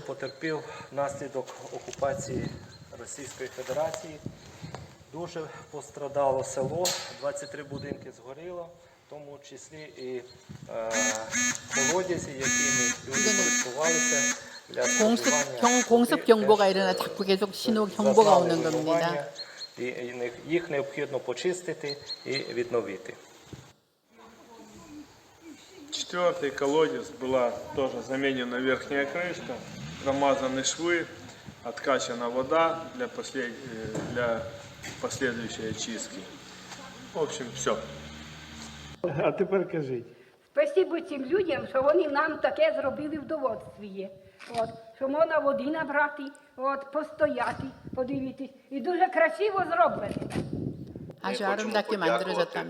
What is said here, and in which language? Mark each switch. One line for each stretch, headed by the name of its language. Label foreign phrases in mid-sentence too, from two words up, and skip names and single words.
Ukrainian: потерпів внаслідок окупації Російської Федерації. Дуже пострадало село, 23 будинки згоріло, в тому числі і колодязі, якими люди користувалися для споживання
Korean: 공습 경보가 일어나 자꾸 계속 신호 경보가 오는 겁니다.
Ukrainian: І їх необхідно почистити і відновити.
Russian: Четвертый колодец была тоже заменена верхняя крышка, промазаны швы, откачана вода для последующей очистки. В общем, все.
Ukrainian: А тепер кажіть. Спасибо цим людям, що вони нам таке зробили в доводстві. Що можна води набрати, постояти, подивитись. І дуже красиво зроблено.
Korean: 아주
Ukrainian: Ми
Korean: 아름답게
Ukrainian: хочемо подякувати
Korean: 만들어졌답니다.